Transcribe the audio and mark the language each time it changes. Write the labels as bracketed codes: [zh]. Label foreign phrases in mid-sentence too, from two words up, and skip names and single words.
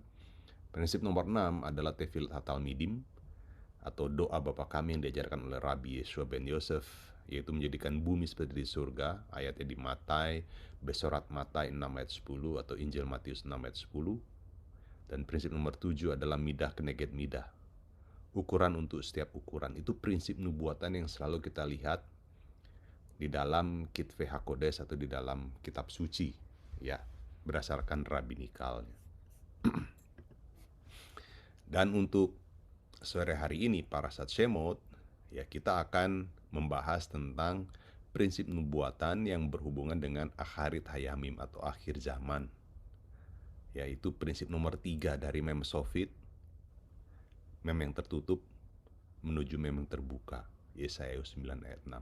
[id] Prinsip nomor 6 adalah [he] תפילת התלמידים, [id] atau doa Bapa kami yang diajarkan oleh Rabbi Yeshua ben Yosef, yaitu menjadikan bumi seperti di surga, ayatnya di Matai, Besorat Matai 6 ayat 10, atau Injil Matius 6 ayat 10. Dan prinsip nomor 7 adalah [he] מידה כנגד מידה, [id] ukuran untuk setiap ukuran. Itu prinsip nubuatan yang selalu kita lihat di dalam [he] כתבי הקודש [id] atau di dalam kitab suci, ya, berdasarkan rabinikalnya. Dan untuk sore hari ini Parashat Shemot, ya, kita akan membahas tentang prinsip nubuatan yang berhubungan dengan [he] אחרית הימים [id] atau akhir zaman, yaitu prinsip nomor 3 dari [he] מם סופית, [id] mem yang tertutup menuju mem yang terbuka, Yesaya 9 ayat 6.